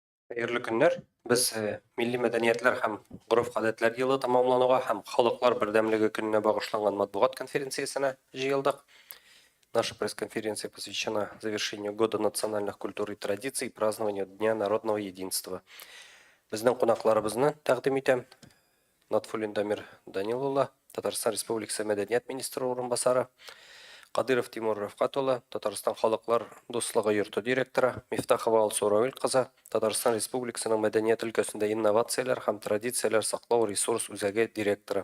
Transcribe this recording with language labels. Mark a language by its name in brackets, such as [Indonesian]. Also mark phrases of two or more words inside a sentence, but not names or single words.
[Tatar] Хәерле көннәр. Без милли мәдәниятләр һәм гореф-гадәтләр елы тәмамлануга һәм Халыклар бердәмлеге көненә багышланган матбугат конференциясенә җыелдык. [Russian] Наша пресс-конференция посвящена завершению Года национальных культур и традиций и празднованию Дня народного единства. [Tatar] Безнең кунакларыбызны тәкъдим итәм. Натфуллин Дамир Данил улы, Татарстан Республикасы мәдәният министры урынбасары, Кадыров Тимур Рафкат улы, Татарстан халыклар дуслыгы йорты директоры, Мифтахова Алсу Равил кызы, Татарстан Республикасының мәдәният өлкәсендә инновацияләр һәм традицияләр саклау ресурс үзәге директоры.